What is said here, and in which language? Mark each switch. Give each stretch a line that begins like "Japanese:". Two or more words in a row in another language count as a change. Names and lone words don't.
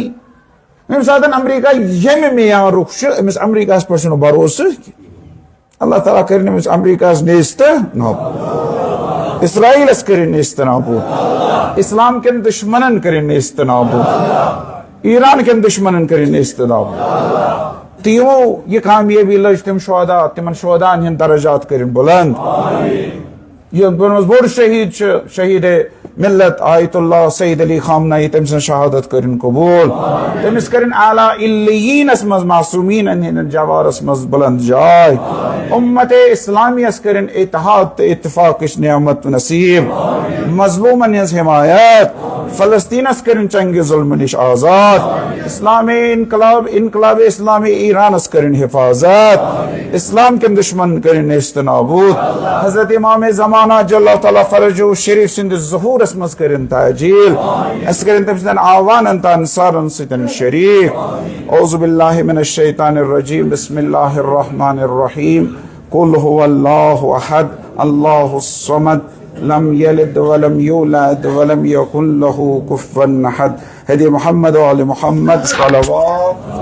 Kashmiri: ییٚمہِ ساتہٕ امریکہ ییٚمہِ معیارُک چھُ أمِس امریکہس پٮ۪ٹھ چھُنہٕ بھروسہٕ
Arabic: اللہ تعالیٰ
Kashmiri: کٔرِنۍ أمِس امریکہس نیستہٕ نابوٗد اسرائیلس کٔرِنۍ نیستہٕ نابوٗد اسلام کٮ۪ن دشمنن کٔرِنۍ نیستہٕ نابوٗد ایران کٮ۪ن دشمنن کٔرِنۍ نیستہٕ نابوٗد تہٕ یِمو یہِ کامیٲبی لٔج تِم شہدا تِمن شہداہن ہٕنٛدۍ درجات کٔرِنۍ بُلند یِم منٛز بوٚڑ شہید چھُ شہید ملت آیت اللہ سید علی خامنائی تٔمۍ سٕنٛز شہادت کٔرِنۍ قبوٗل تٔمِس کٔرِنۍ اعلیٰ علیٖیٖنس منٛز معصوٗمیٖنن ہٕنٛدٮ۪ن جوارس منٛز بُلند جاے اُمت اسلامیس کٔرِنۍ اتحاد تہٕ اتفاقٕچ نعمت نصیٖب مظلوٗمن ہٕنٛز حمایت فلسطیٖنس کٔرِنۍ چنگہِ ظُلمہٕ نِش آزاد اسلامی انقلاب اسلامی ایرانس کٔرِنۍ حفاظت اسلام کٮ۪ن دشمنن کٔرِنۍ نیستہٕ نابوٗد حضرت امام زمانہ جل
Arabic: تعالیٰ فرجہ شریف
Kashmiri: سٕنٛدِس ظہوٗرس منٛز کٔرِنۍ تعجیٖل اسہِ کٔرِنۍ تٔمۍ سٕنٛدٮ۪ن آوانن تہٕ انصارن سۭتۍ شریٖک
Arabic: اعوذ باللہ من الشیطان الرجیم بسم اللہ الرحمن الرحیم قل هو اللہ احد اللہ الصمد لم یلد ولم یولد ولم یکن له کفوا احد ہدی محمد وآل محمد صلوات